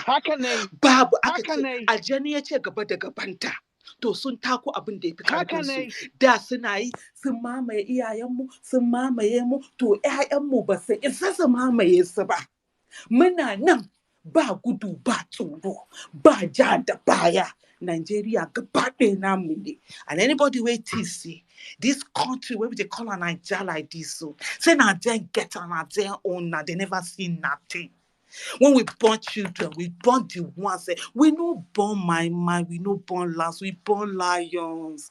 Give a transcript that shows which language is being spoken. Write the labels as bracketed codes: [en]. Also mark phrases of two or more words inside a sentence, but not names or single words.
[ha] Babu aka ce aljani ya ce gaba da gabanta. To sun tako abin da ya fi karfinsu. Da suna yi sun mamaye iyayenmu, sun mamaye mu, to 'ya'yanmu ba su isa su mamaye su ba. Muna nan ba gudu ba tsoro, ba ja da baya. [pcm] Nigeria, and anybody wait to see this country where they call a Nigeria like this, so say Nigeria get an Nigeria own, they never see nothing. When we born children, we born the ones. We no born my mind, we no born lambs, we born lions.